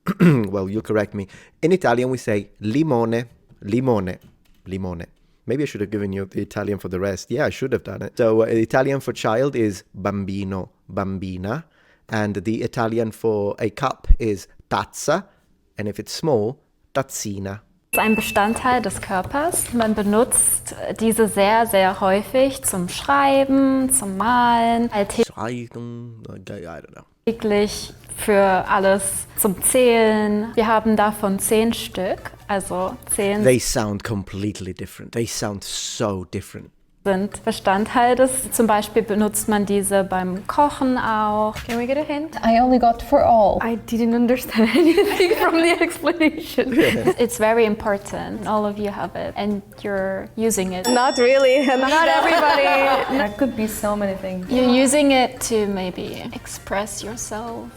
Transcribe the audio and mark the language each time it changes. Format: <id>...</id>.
<en>Well, you'll correct me. In Italian, we say limone, limone, limone. Maybe I should have given you the Italian for the rest. Yeah, I should have done it. So Italian for child is bambino, bambina. And the Italian for a cup is tazza. And if it's small, tazzina.</en> <de>ein Bestandteil des Körpers. Man benutzt diese sehr, sehr häufig zum Schreiben, zum Malen,</de> <en>I don't know.</en> <de>alltäglich für alles zum Zählen. Wir haben davon 10 Stück, also 10</de> <en>They sound completely different. They sound so different.</en> <de>sind Bestandteil des. Zum Beispiel benutzt man diese beim Kochen auch.</de> <en>Can we get a hint? I only got for all. I didn't understand anything from the explanation. It's very important. All of you have it and you're using it. Not really. Not everybody. That could be so many things. You're using it to maybe express yourself.</en>